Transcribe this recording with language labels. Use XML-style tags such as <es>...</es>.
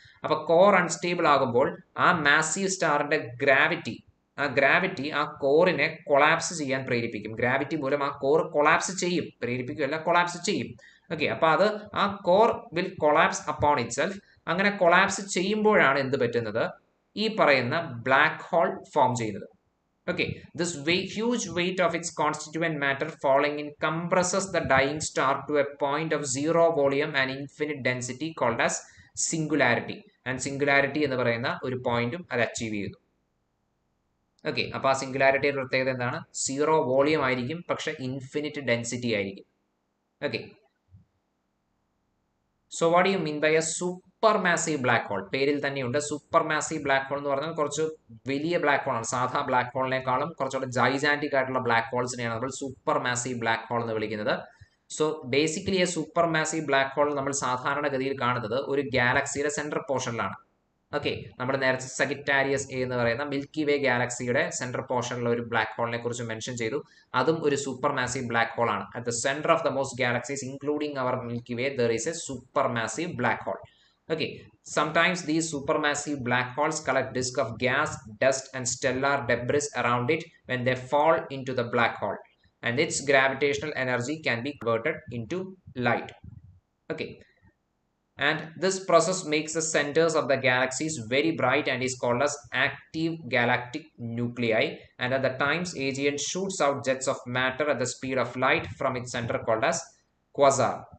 <ml>അപ്പൊ core unstable ആകുമ്പോൾ ആ മാസീവ് സ്റ്റാറിന്റെ ഗ്രാവിറ്റി ആ കോറിനെ കൊളാപ്സ് ചെയ്യാൻ പ്രേരിപ്പിക്കും. ഗ്രാവിറ്റി മൂലം ആ കോർ കൊളാപ്സ് ചെയ്യും, പ്രേരിപ്പിക്കുകയല്ല, കൊളാപ്സ് ചെയ്യും.</ml> <en>okay,</en> <ml>അപ്പൊ അത് ആ</ml> <en>Core will collapse upon itself.</en> <ml>അങ്ങനെ കൊളാപ്സ് ചെയ്യുമ്പോഴാണ് എന്ത് പറ്റുന്നത്, ഈ പറയുന്ന ബ്ലാക്ക് ഹോൾ ഫോം ചെയ്യുന്നത്.</ml> <en>Okay, this huge weight of its constituent matter falling in compresses the dying star to a point of zero volume and infinite density called as singularity.</en> <ml>And singularity എന്ന് പറയുന്ന ഒരു പോയിന്റും അത് achieve ചെയ്യുന്നു. Okay, അപ്പൊ ആ സിംഗുലാരിറ്റിയുടെ പ്രത്യേകത എന്താണ്? സീറോ വോളിയം ആയിരിക്കും, പക്ഷെ ഇൻഫിനിറ്റ് ഡെൻസിറ്റി ആയിരിക്കും.</ml> <en>Okay, so what you mean by a super massive black hole?</en> <ml>പേരിൽ തന്നെയുണ്ട്. സൂപ്പർ മാസീവ് ബ്ലാക്ക് ഹോൾ എന്ന് പറഞ്ഞാൽ കുറച്ച് വലിയ ബ്ലാക്ക് ഹോൾ ആണ്. സാധാ ബ്ലാക്ക് ഹോളിനേക്കാളും കുറച്ചുകൂടെ ജൈജാന്റിക് ആയിട്ടുള്ള ബ്ലാക്ക് ഹോൾസിനെയാണ് നമ്മൾ സൂപ്പർ മാസീവ് ബ്ലാക്ക് ഹോൾ എന്ന് വിളിക്കുന്നത്.</ml> <en>so basically a</en> <ml>super massive black hole നമ്മൾ സാധാരണഗതിയിൽ കാണുന്നത് ഒരു ഗാലക്സിയുടെ സെൻട്രൽ പോർഷനിലാണ്. ഓക്കെ, നമ്മൾ നേരത്തെ സഗിറ്റാരിയസ് എ എന്ന് പറയുന്ന മിൽക്കി വേ ഗാലക്സിയുടെ സെൻട്രൽ പോർഷനിലുള്ള ഒരു ബ്ലാക്ക് ഹോളിനെ കുറിച്ച് മെൻഷൻ ചെയ്തു. അതും ഒരു സൂപ്പർ മാസീവ് ബ്ലാക്ക് ഹോൾ ആണ്.</ml> <en>At the centre of the most galaxies including our milky way there is a super massive black hole. Okay, sometimes these supermassive black holes collect disk of gas, dust and stellar debris around it when they fall into the black hole, and its gravitational energy can be converted into light. Okay, and this process makes the centers of the galaxies very bright and is called as active galactic nuclei, and at the times AGN shoots out jets of matter at the speed of light from its center called as quasar.</en>